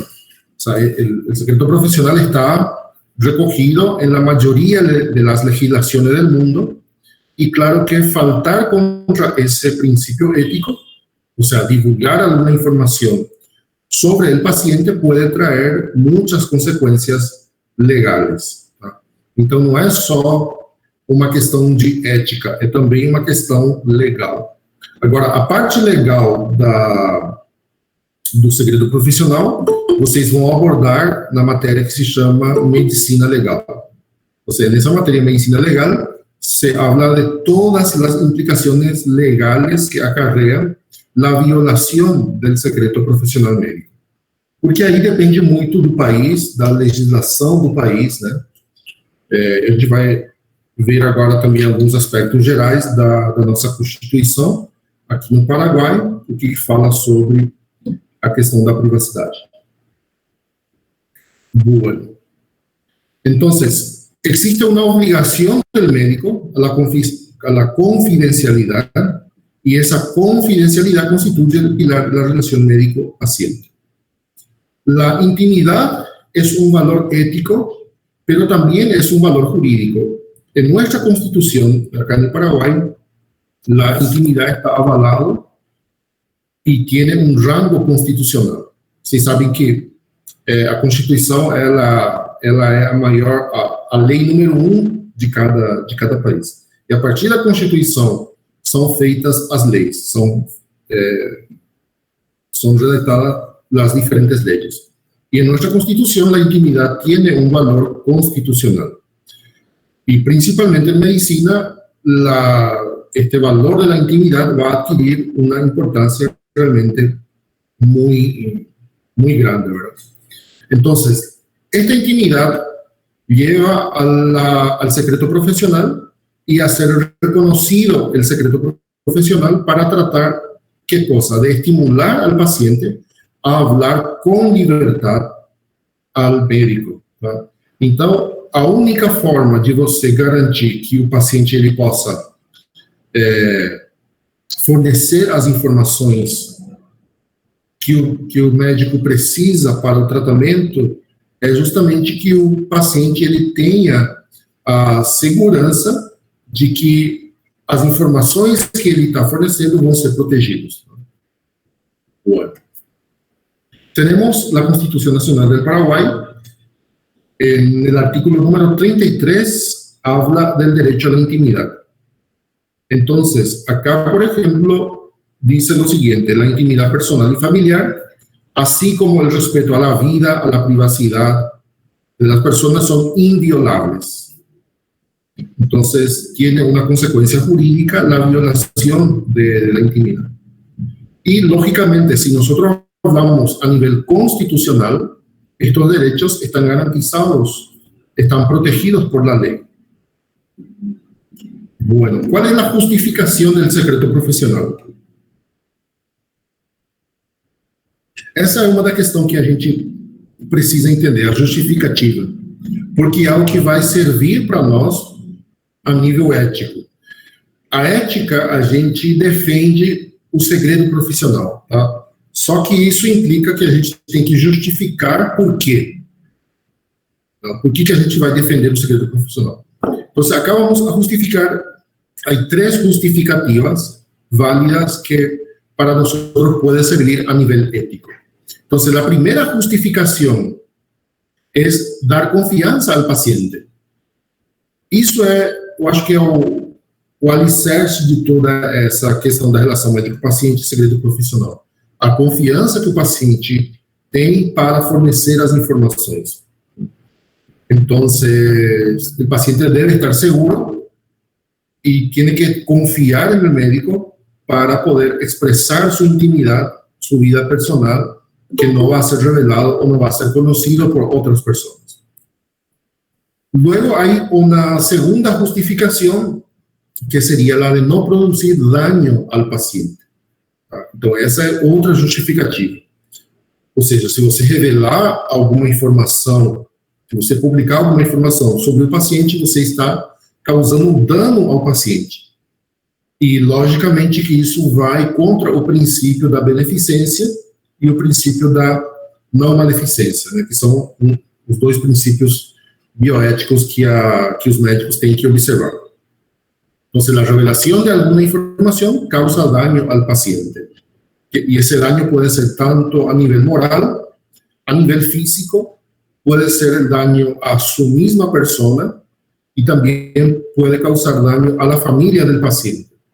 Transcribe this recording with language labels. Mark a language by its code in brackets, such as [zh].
[es] O sea, el secreto profesional está recogido en la mayoría de las legislaciones del mundo, y claro que faltar contra ese principio ético, o sea, divulgar alguna información sobre el paciente, puede traer muchas [pt] consequências legais. Tá? Então, não é só uma questão de ética, é também uma questão legal. Agora, a parte legal do segredo profissional, vocês vão abordar na matéria que se chama Medicina Legal. Ou seja, nessa matéria Medicina Legal, [es] se habla de todas las implicaciones legales que acarrea la violación del secreto profissional médico. [pt] Porque aí depende muito do país, da legislação do país, né? A gente vai ver agora também alguns aspectos gerais da nossa Constituição, aqui no Paraguai, o que fala sobre a questão da privacidade. [es] Bueno. Entonces, existe una obligación del médico a la confidencialidad, y esa confidencialidad constituye el pilar de la relación médico-paciente. La intimidad es un valor ético, pero también es un valor jurídico. En nuestra Constitución, acá en el Paraguay, la intimidad está avalado y tiene un rango constitucional. [pt] Vocês sabem que a Constituição ela é a lei número 1 de cada país. E a partir da Constituição são feitas as leis, são [es] redactadas las diferentes leyes. Y en nuestra Constitución la intimidad tiene un valor constitucional. Y principalmente en medicina, este valor de la intimidad va a adquirir una importancia realmente muy, muy grande, ¿verdad? Entonces, esta intimidad lleva al secreto profesional y a ser reconocido el secreto profesional para tratar, ¿qué cosa? De estimular al paciente a hablar [pt] com liberdade ao médico. Tá? Então, a única forma de você garantir que o paciente ele possa fornecer as informações que o médico precisa para o tratamento é justamente que o paciente ele tenha a segurança de que as informações que ele está fornecendo vão ser protegidas. [es] Bueno. Tenemos la Constitución Nacional del Paraguay. En el artículo número 33 habla del derecho a la intimidad. Entonces, acá, por ejemplo, dice lo siguiente: la intimidad personal y familiar, así como el respeto a la vida, a la privacidad de las personas, son inviolables. Entonces, tiene una consecuencia jurídica la violación de la intimidad. Y, lógicamente, si nosotros hablamos a nivel constitucional, estos derechos están garantizados, están protegidos por la ley. Bueno, ¿cuál es la justificación del secreto profesional? [pt] Essa é uma da questão que a gente precisa entender, a justificativa, porque é algo que vai servir para nós a nível ético. A ética, a gente defende o segredo profissional, tá? Só que isso implica que a gente tem que justificar por quê. Por que a gente vai defender o segredo profissional? Então, [es] acá vamos a justificar, hay 3 justificativas válidas que para nosotros puede servir a nivel ético. Entonces, la primera justificación es dar confiança al paciente. [pt] Isso eu acho que é o alicerce de toda essa questão da relação médico-paciente e segredo profissional. A confiança que o paciente tem para fornecer as informações. Então, o paciente deve estar seguro e tem que confiar no médico para poder expressar sua intimidade, sua vida personal, que não vai ser revelado ou não vai ser conhecido por outras pessoas. [es] Luego hay una segunda justificación que sería la de no producir daño al paciente. [pt] Então, essa é outra justificativa. Ou seja, se você revelar alguma informação, se você publicar alguma informação sobre o paciente, você está causando um dano ao paciente. E, logicamente, que isso vai contra o princípio da beneficência e o princípio da não maleficência, né, que são os dois princípios bioéticos que os médicos têm que observar. [es] Entonces, la revelación de alguna información causa daño al paciente. Y ese daño puede ser tanto a nivel moral, a nivel físico, puede ser el daño a su misma persona y también puede causar daño a la familia del paciente.